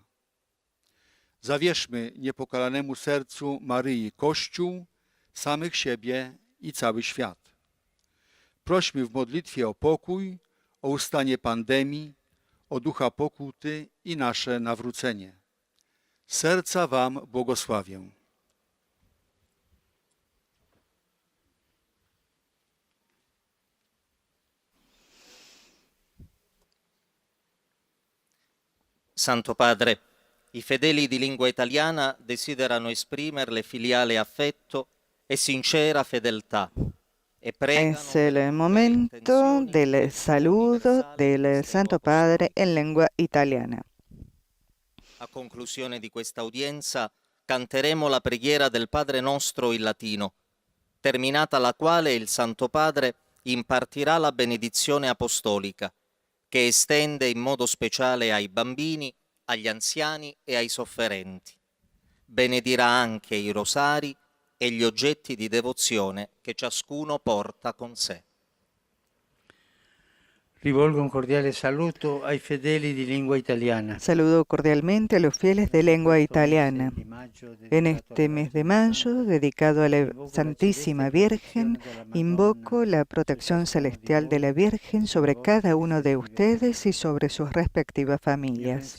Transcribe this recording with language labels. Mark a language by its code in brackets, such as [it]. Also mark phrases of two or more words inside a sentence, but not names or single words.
[pl] Zawierzmy niepokalanemu sercu Maryi Kościół, samych siebie i cały świat. Prośmy w modlitwie o pokój, o ustanie pandemii, o ducha pokuty i nasze nawrócenie. Serca wam błogosławię. [it] Santo Padre, i fedeli di lingua italiana desiderano esprimerle filiale affetto e sincera fedeltà. [es] Es el momento del saludo del Santo Padre en lengua italiana. [it] A conclusione di questa udienza canteremo la preghiera del Padre Nostro in latino, terminata la quale il Santo Padre impartirà la benedizione apostolica, che estende in modo speciale ai bambini, agli anziani e ai sofferenti. Benedirà anche i rosari e gli oggetti di devozione che ciascuno porta con sé. Rivolgo un cordiale saluto ai fedeli di lingua italiana. [es] Saludo cordialmente a los fieles de lengua italiana. En este mes de mayo, dedicado a la Santísima Virgen, invoco la protección celestial de la Virgen sobre cada uno de ustedes y sobre sus respectivas familias.